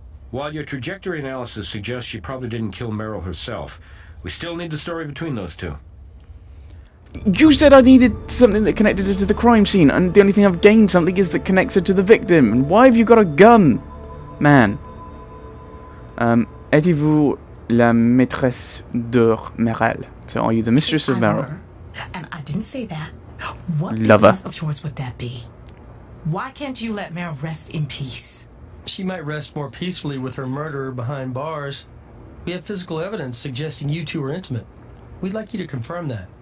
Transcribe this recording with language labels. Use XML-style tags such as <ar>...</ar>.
<en>While your trajectory analysis suggests she probably didn't kill Meryl herself, we still need the story between those two. You said I needed something that connected her to the crime scene, and the only thing I've gained something is that connects her to the victim. And why have you got a gun, man?</en> <fr>Êtes-vous la maîtresse de Meryl?</fr> <en>So are you the mistress of Meryl? And I didn't say that. What Lover. business of yours would that be? Why can't you let Meryl rest in peace? She might rest more peacefully with her murderer behind bars. We have physical evidence suggesting you two are intimate. We'd like you to confirm that.</en>